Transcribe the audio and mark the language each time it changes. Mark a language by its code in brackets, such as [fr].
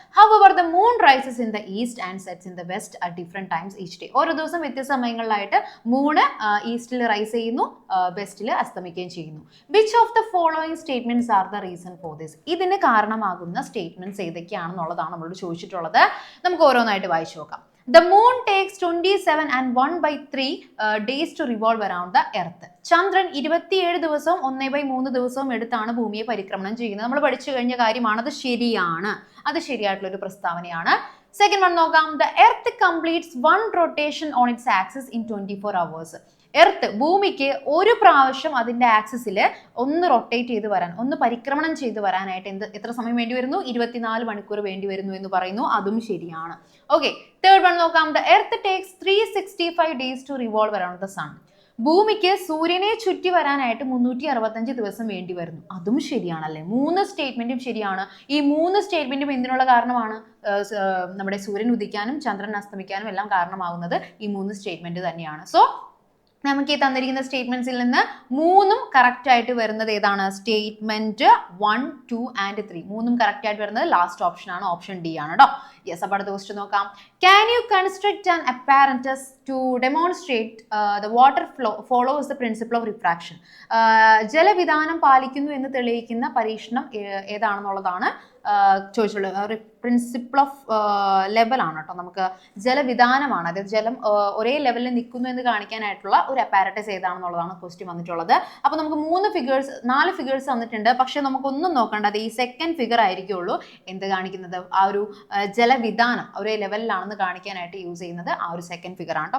[en] However the moon rises in the east and sets in the west at different times each day. [ml] ഓരോ ദിവസം വ്യത്യസ്ത സമയങ്ങളിലായിട്ട് Moon ഈസ്റ്റിൽ rice ചെയ്യുന്നു, വെസ്റ്റിൽ അസ്തമിക്കുകയും ചെയ്യുന്നു. [en] Which of the following statements are the reason for this? [ml] ഇതിന് കാരണമാകുന്ന statements ഏതൊക്കെയാണെന്നുള്ളതാണ് നമ്മളോട് ചോദിച്ചിട്ടുള്ളത്. നമുക്ക് ഓരോന്നായിട്ട് വായിച്ചു നോക്കാം. [en] The moon takes 27 and 1/3 days to revolve around the earth. [ml] ചന്ദ്രൻ 27 ദിവസവും 1/3 ദിവസവും എടുത്താണ് ഭൂമിയെ പരിക്രമണം ചെയ്യുന്നത്. നമ്മൾ പഠിച്ചു കഴിഞ്ഞ കാര്യമാണ്, അത് ശരിയാണ്, അത് ശരിയായിട്ടുള്ള ഒരു പ്രസ്താവനയാണ്. സെക്കൻഡ് വൺ നോക്കാം. [en] The earth completes one rotation on its axis in 24 hours. [ml] Earth ഭൂമിക്ക് ഒരു പ്രാവശ്യം അതിന്റെ ആക്സിസിൽ ഒന്ന് റൊട്ടേറ്റ് ചെയ്ത് വരാൻ, ഒന്ന് പരിക്രമണം ചെയ്ത് വരാനായിട്ട് എത്ര സമയം വേണ്ടി വരുന്നു? 24 മണിക്കൂർ വേണ്ടി വരുന്നു എന്ന് പറയുന്നു. അതും ശരിയാണ്. ഓക്കെ, തേർഡ് വൺ നോക്കാം. [en] The earth takes 365 days to revolve around the sun. [ml] ഭൂമിക്ക് സൂര്യനെ ചുറ്റി വരാനായിട്ട് 365 ദിവസം വേണ്ടി വരുന്നു. അതും ശരിയാണല്ലേ. 3 സ്റ്റേറ്റ്മെന്റും ശരിയാണ്. ഈ 3 സ്റ്റേറ്റ്മെന്റും എന്തിനുള്ള കാരണമാണ്? നമ്മുടെ സൂര്യൻ ഉദിക്കാനും ചന്ദ്രൻ അസ്തമിക്കാനും എല്ലാം കാരണമാകുന്നത് ഈ 3 സ്റ്റേറ്റ്മെന്റ് തന്നെയാണ്. സോ നമുക്ക് ഈ തന്നിരിക്കുന്ന സ്റ്റേറ്റ്മെന്റ്സിൽ നിന്ന് 3 കറക്റ്റ് ആയിട്ട് വരുന്നത് ഏതാണ്? സ്റ്റേറ്റ്മെന്റ് 1, 2 ആൻഡ് 3 3 കറക്റ്റ് ആയിട്ട് വരുന്നത് ലാസ്റ്റ് ഓപ്ഷൻ ആണ്, ഓപ്ഷൻ ഡി ആണ് കേട്ടോ. യെസ്, അപ്പോൾ അടുത്ത ക്വസ്റ്റ്യൻ നോക്കാം. [en] Can you construct an apparatus to demonstrate the water flow follows the principle of refraction? [ml] ജലവിധാനം പാലിക്കുന്നു എന്ന് തെളിയിക്കുന്ന പരീക്ഷണം ഏതാണെന്നുള്ളതാണ് ചോദിച്ചുള്ളത്. പ്രിൻസിപ്പിൾ ഓഫ് ലെവൽ ആണ് കേട്ടോ, നമുക്ക് ജലവിധാനമാണ്, അതായത് ജലം ഒരേ ലെവലിൽ നിൽക്കുന്നു എന്ന് കാണിക്കാനായിട്ടുള്ള ഒരു അപ്പാരറ്റസ് ഏതാണെന്നുള്ളതാണ് ക്വസ്റ്റ്യൻ വന്നിട്ടുള്ളത്. അപ്പോൾ നമുക്ക് 4 ഫിഗേഴ്സ് തന്നിട്ടുണ്ട്, പക്ഷെ നമുക്കൊന്നും നോക്കേണ്ടത് ഈ സെക്കൻഡ് ഫിഗർ ആയിരിക്കുള്ളൂ എന്ത് കാണിക്കുന്നത്, ആ ഒരു ജലവിധാനം ഒരേ ലെവലിലാണെന്ന് കാണിക്കാനായിട്ട് യൂസ് ചെയ്യുന്നത് ആ ഒരു സെക്കൻഡ് ഫിഗർ ആണ് കേട്ടോ.